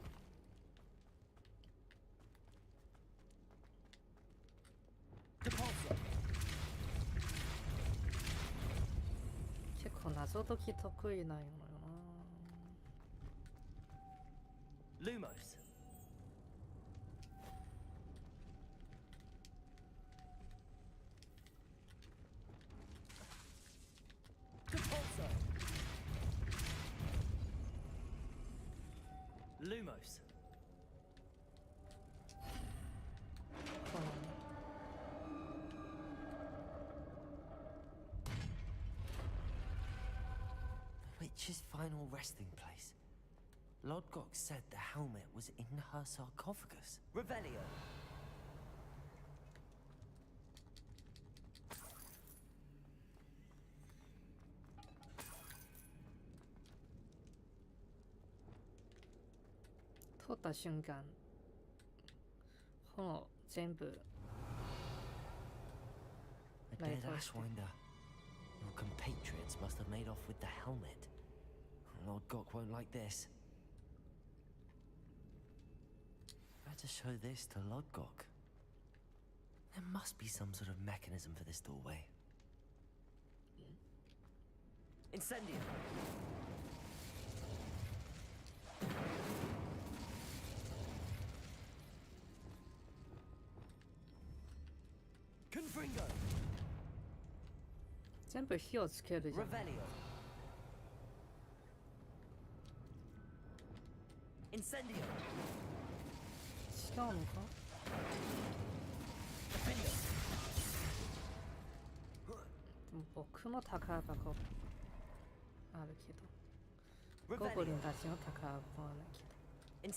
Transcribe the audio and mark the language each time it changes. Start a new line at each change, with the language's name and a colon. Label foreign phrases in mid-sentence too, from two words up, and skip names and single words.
Japanese: Depulso. 結構謎解き得意なんよな。 Lumos. Depulso. Lumos. このね。
English: The witch's final resting place. Lodgok said the helmet was in her sarcophagus. Revelio.
Japanese: 「取った瞬間、炎全部
English: A dead Ashwinder. Your compatriots must have made off with the helmet. Lord Gok won't like this. Better show this to Lord Gok. There must be some sort of mechanism for this doorway. Incendio. Confringo.
Japanese: 全部火をつけるじゃん。 Revelio. Incendio. 違うのか？ Defendio. でも僕も宝箱あるけど、ゴブリンたちの宝箱はないけど。